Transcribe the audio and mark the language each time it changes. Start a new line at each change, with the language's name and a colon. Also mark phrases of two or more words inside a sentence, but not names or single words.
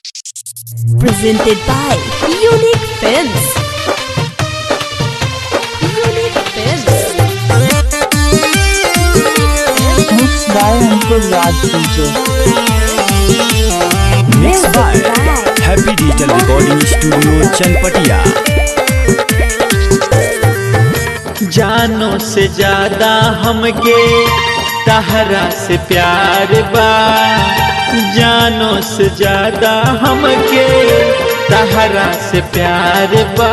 English: Presented by Unique Films. Unique Films. Mixed by Ankur Raj DJ. Mixed by Happy Digital Recording Studio चनपटिया।
Bhojpuri: जानो से ज्यादा हमके तहरा से प्यार बा, जानो से ज्यादा हमके तहरा से प्यार बा।